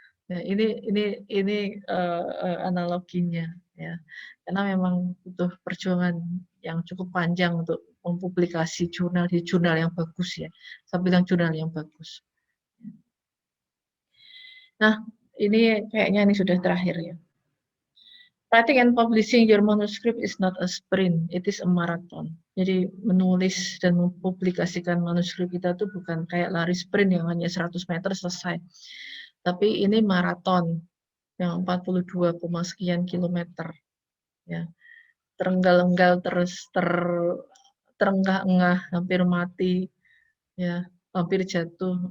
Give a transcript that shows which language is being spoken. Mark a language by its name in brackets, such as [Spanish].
[Indonesian] Ya, ini analoginya ya, karena memang butuh perjuangan yang cukup panjang untuk mempublikasi jurnal di jurnal yang bagus ya. Saya bilang jurnal yang bagus. Nah, ini kayaknya ini sudah terakhir ya. [English] Writing and publishing your manuscript is not a sprint, it is a marathon. [Indonesian] Jadi menulis dan mempublikasikan manuskrip kita itu bukan kayak lari sprint yang hanya 100 meter selesai. Tapi ini maraton yang 42, sekian kilometer. Ya. Terenggal-enggal terus terengah-engah, hampir mati, ya, hampir jatuh.